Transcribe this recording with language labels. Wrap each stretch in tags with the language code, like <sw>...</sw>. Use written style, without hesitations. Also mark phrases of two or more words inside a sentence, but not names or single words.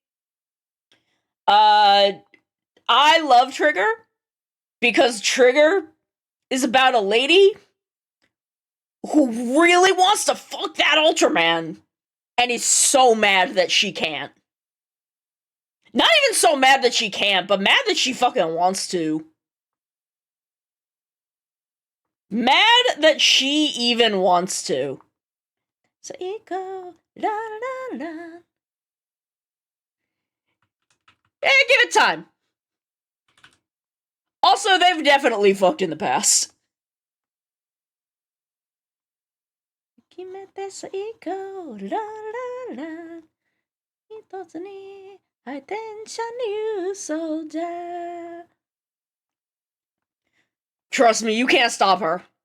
<en>I love Trigger because Trigger is about a lady who really wants to fuck that Ultraman and is so mad that she can't. Not even so mad that she can't, but mad that she fucking wants to. Mad that she even wants to. So go, la la la. Give it time. Also, they've definitely fucked in the past. Trust me, you can't stop her.</en>